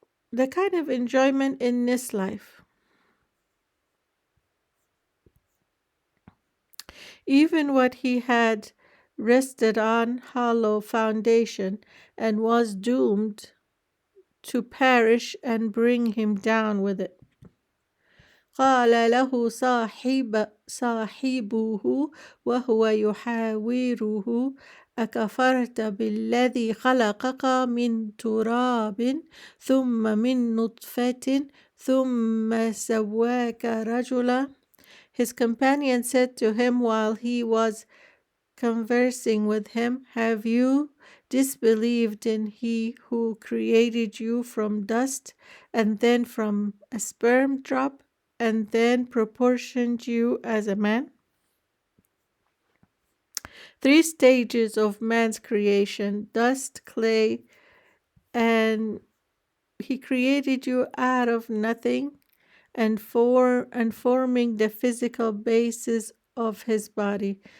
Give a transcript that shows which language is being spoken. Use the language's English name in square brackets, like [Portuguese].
[English] The kind of enjoyment in this life. Even what he had rested on hollow foundation and was doomed to perish and bring him down with it. [Arabic] قال له صاحبه وهو يحاوره أكفرت بالذي خلقك من تراب ثم من نطفة ثم سواك رجلا. [English] His companion said to him while he was conversing with him? Have you disbelieved in he who created you from dust and then from a sperm drop and then proportioned you as a man? 3 stages of man's creation: dust, clay, and he created you out of nothing and forming the physical basis of his body.